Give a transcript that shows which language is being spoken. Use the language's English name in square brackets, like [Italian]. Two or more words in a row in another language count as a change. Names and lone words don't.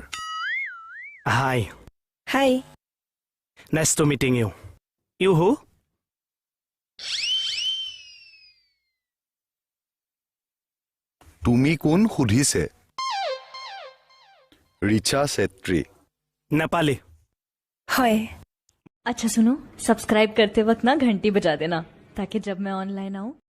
[English] হাই হাই Nice to meeting you who [Assamese] তুমি কোন সুধিছে ৰিচা চেত্ৰী [Hindi] नेपाली हाय अच्छा सुनो सब्सक्राइब करते वक्त ना घंटी बजा देना ताकि जब मैं ऑनलाइन आऊँ